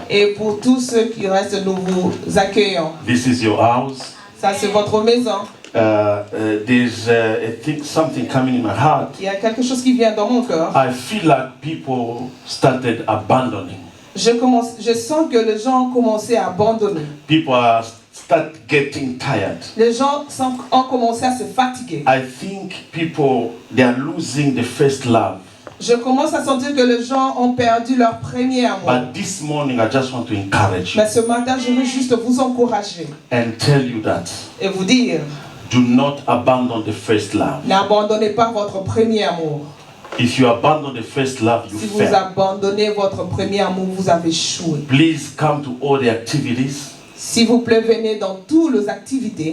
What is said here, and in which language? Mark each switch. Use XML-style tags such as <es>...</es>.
<fr>Et pour tous ceux qui restent, nous vous accueillons.</fr> <en>This is your house.</en> <fr>Ça, c'est votre maison.</fr> <en>There's I think something coming in my heart.</en> <fr>Il y a quelque chose qui vient dans mon cœur.</fr> <en>I feel like people started abandoning.</en> <fr>Je sens que les gens ont commencé à abandonner.</fr> <en>People start getting tired.</en> <fr>Les gens ont commencé à se fatiguer.</fr> <en>I think people, they are losing the first love.</en> <fr>Je commence à sentir que les gens ont perdu leur premier amour.</fr> <en>But this morning, I just want to encourage you</en> <fr>Mais ce matin, je veux juste vous encourager</fr> <en>and tell you that</en> <fr>et vous dire,</fr> <en>do not abandon the first love.</en> <fr>n'abandonnez pas votre premier amour.</fr> <en>If you abandon the first love, you</en> <fr>Si vous</fr> <en>fail.</en> <fr>abandonnez votre premier amour, vous avez échoué.</fr> <en>Please come to all the activities,</en> <fr>S'il vous plaît, venez dans toutes les activités,</fr>